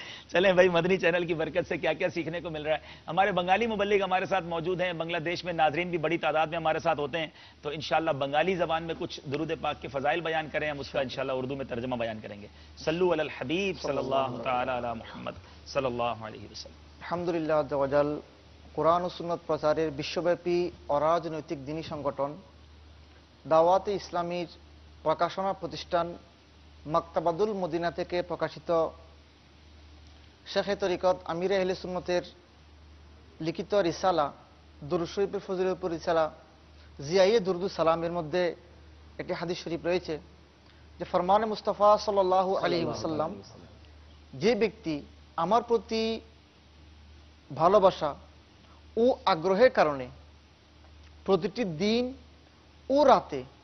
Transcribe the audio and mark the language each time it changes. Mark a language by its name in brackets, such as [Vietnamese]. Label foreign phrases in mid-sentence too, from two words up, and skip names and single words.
[Urdu] چلیں بھائی، مدنی چینل کی برکت سے کیا کیا سیکھنے کو مل رہا ہے۔ ہمارے بنگالی مبلغ ہمارے ساتھ موجود ہیں، بنگلہ دیش میں ناظرین بھی بڑی تعداد میں ہمارے ساتھ ہوتے ہیں، تو انشاءاللہ بنگالی زبان میں کچھ درود پاک کے فضائل بیان کریں، ہم اس کا انشاءاللہ اردو میں ترجمہ بیان کریں گے۔ [Arabic] صلو علی الحبیب صلی اللہ تعالی علی محمد صلی اللہ علیہ وسلم۔ [Bangla] আলহামদুলিল্লাহ আজ্জা ওয়াজাল কোরআন ও সুন্নত প্রচারের বিশ্বব্যাপী অরাজনৈতিক দিনী সংগঠন দাওয়াতে ইসলামীর প্রকাশনা প্রতিষ্ঠান মাকতাবাদুল মদিনা থেকে প্রকাশিত শেখে তরিকত আমিরে আহলে সুন্নতের লিখিত রিসালা দুরূদ শরীফের ফজিলতের পরিচালা জিয়ায়ে দুরুদ সালামের মধ্যে একটি হাদিস শরীফ রয়েছে যে ফরমানে মুস্তাফা সাল্লাল্লাহু আলাইহি ওয়াসাল্লাম, যে ব্যক্তি আমার প্রতি ভালোবাসা ও আগ্রহের কারণে প্রতিটি দিন ও রাতে